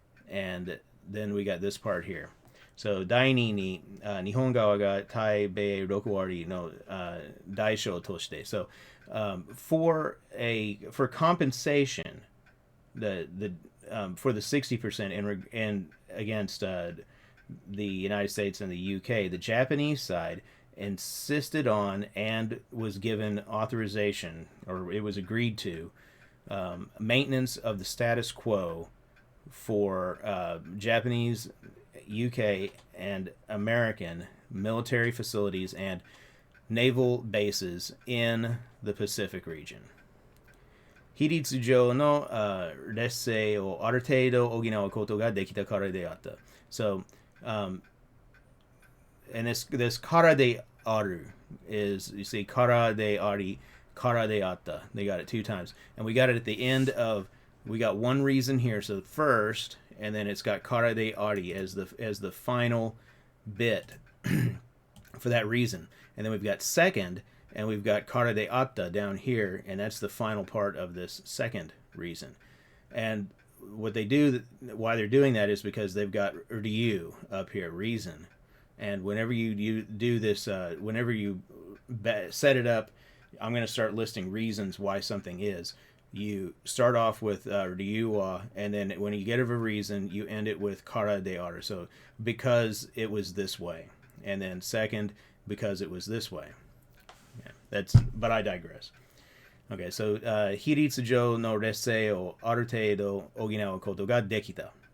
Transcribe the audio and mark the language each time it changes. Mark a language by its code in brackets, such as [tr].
[en] And then we got this part here. So, [ja] 第二に、日本側が対米6割の、代償として。 [en] So, for compensation, for the 60% in against the United States and the UK, the Japanese side insisted on and was given authorization, or it was agreed to, maintenance of the status quo for Japanese, UK, and American military facilities and naval bases in the Pacific region. [ja] 比率上の、劣勢をある程度補うことができたからであった。 [en] So, and this からである is, you see, からであり, からであった. They got it 2 times. And we got it at the end of, we got one reason here. So first, and then it's got からでありas the final bit for that reason. And then we've got second, and we've got からであった down here, and that's the final part of this second reason. And what they do, why they're doing that is because they've got ryu up here, reason. And whenever you do this, whenever you set it up, I'm going to start listing reasons why something is. You start off with ryu wa, and then when you get a reason, you end it with kara de aru. So because it was this way, and then second, because it was this way. Yeah, but I digress. Okay, so [ja] 比率上の劣勢をある程度補うことができた.